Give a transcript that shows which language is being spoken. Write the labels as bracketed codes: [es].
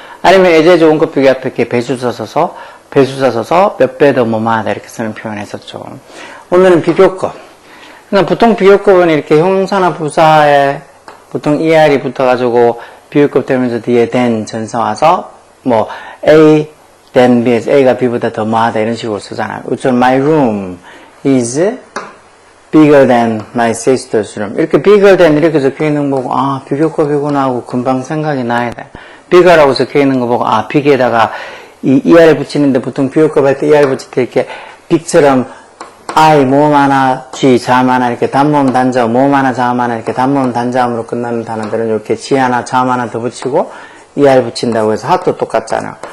[ko] 아니면 as 원급 비교 앞에 이렇게 배수사 써서 몇 배 더 못마하다 이렇게 쓰는 표현 했었죠. 오늘은 비교급. 그러니까 보통 비교급은 이렇게 형용사나 부사에 보통 er이 붙어가지고 비교급 되면서 뒤에 then 전사 와서 뭐 A, then B에서 A가 B보다 더 뭐하다 이런 식으로 쓰잖아요. 우선 [en] my room is bigger than my sister's room. [ko] 이렇게 bigger than 이렇게 적혀있는 거 보고 아 비교급이구나 하고 금방 생각이 나야 돼. bigger라고 적혀있는 거 보고 아 big에다가 이 er을 붙이는데 보통 비교급 할 때 er 붙일 때 이렇게 big처럼 I, 모음 하나, G, 자음 하나, 이렇게 단모음 단자음, 모음 하나, 자음 하나, 이렇게 단모음 단자음으로 끝나는 단어들은 이렇게 G 하나, 자음 하나 더 붙이고, ER 붙인다고 해서 핫도 똑같잖아요.